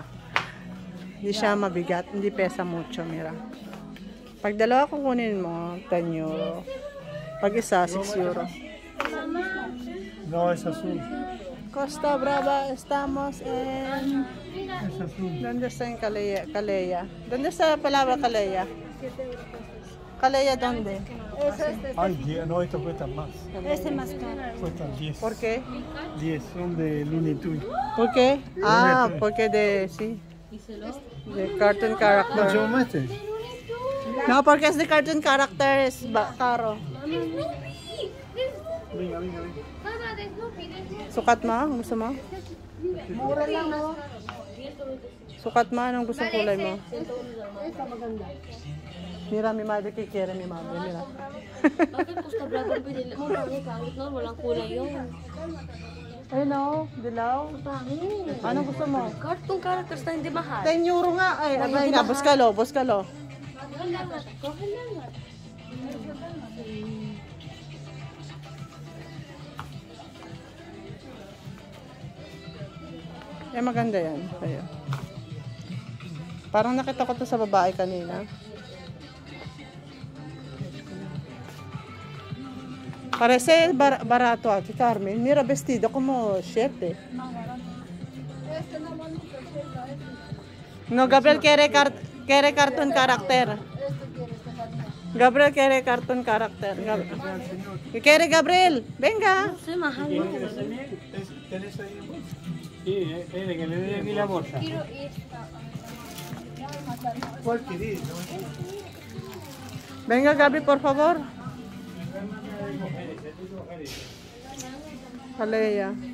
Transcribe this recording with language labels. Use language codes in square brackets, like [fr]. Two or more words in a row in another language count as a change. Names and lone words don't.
[tl] Hindi siya mabigat, hindi [es] pesa mucho, mira. [tl] Pag dalawa kukunin mo, 10 euro. Pag isa, 6 euro. [es] No, es azul. Costa Brava, estamos en... Es azul. ¿Dónde está en Calella? ¿Dónde está la palabra Calella? ¿Calella dónde? Ay, no, esto cuesta más. Este más caro. Cuestan 10. ¿Por qué? 10, son de Looney Tunes. ¿Por qué? Ah, porque de... sí. De cartoon ¿No character. llevamos este? No, porque es de [en] cartoon character, [es] es caro. Venga, venga, venga. [tl] Sukat mo? Ang gusto mo? Mura lang, no? Sukat mo? Anong gustong kulay mo? [es] Mira, mi madre que quiere, mi madre, mira. [tl] Bakit Costa Brava ang pinili mo? Bakit kahit no? Walang kulay yun. Ay, no. Dilaw. Pangit. Anong gusto mo? [en] Cartoon characters [tl] na hindi mahal. 10 euro nga. Ay, abay nga. Buskalo, buskalo. Eh, maganda yan. Ayan. Parang nakita ko to sa babae kanina. [es] Parece barato, Ate Carmen. Mira, vestido como 7. No, Gabriel quiere [en] cartoon character. [es] Gabriel quiere [en] cartoon character. [es] ¿Qué quiere Gabriel? Venga. [tl] Kasi mahal yun. [es] ¿Tenés ahí? Sí, espere, que le doy aquí la bolsa. ¿Cuál querés? No? Venga, Gabriel, por favor. Calella.